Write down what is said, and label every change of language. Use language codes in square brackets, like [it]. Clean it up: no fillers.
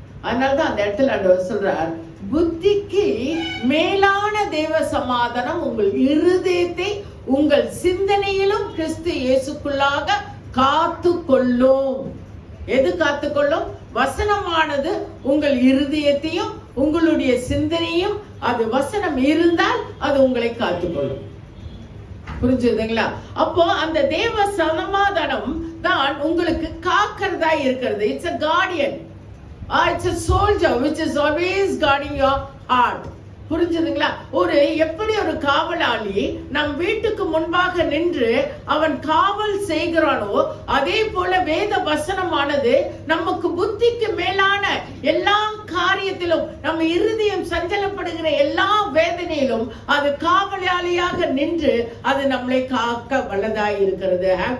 [ta] அதனாலதான் அந்த இடத்துல ஆண்டவர் சொல்றார், புத்திக்கு மேலான தேவ சமாதானம் உங்கள் இருதயத்தை உங்கள் சிந்தனையிலும் கிறிஸ்து இயேசுக்குள்ளாக காத்து கொள்ளும். எது காத்துக்கொள்ளும்? வசனமானது உங்கள் இருதயத்தையும் உங்களுடைய சிந்தனையும், அது வசனம் இருந்தால் அது உங்களை காத்துக்கொள்ளும். புரிஞ்சுதுங்களா? அப்போ அந்த தேவ சமாதானம் தான் உங்களுக்கு காக்கிறதா இருக்கிறது. [en] It's a guardian. It's a soldier which is always guarding your heart. [ta] புரிஞ்சுதுங்களா? எப்படி ஒரு காவலாளி நம் வீட்டுக்கு முன்பாக நின்று அவன் காவல் செய்கிறானோ, அதே போல வேத வசனமானது நமக்கு புத்திக்கு மேலான எல்லா காரியத்திலும், நம்ம இருதயம் சஞ்சலப்படுகிற எல்லா வேதனையிலும் அது காவலாளியாக நின்று அது நம்மளை காக்க வல்லதாய் இருக்கிறது.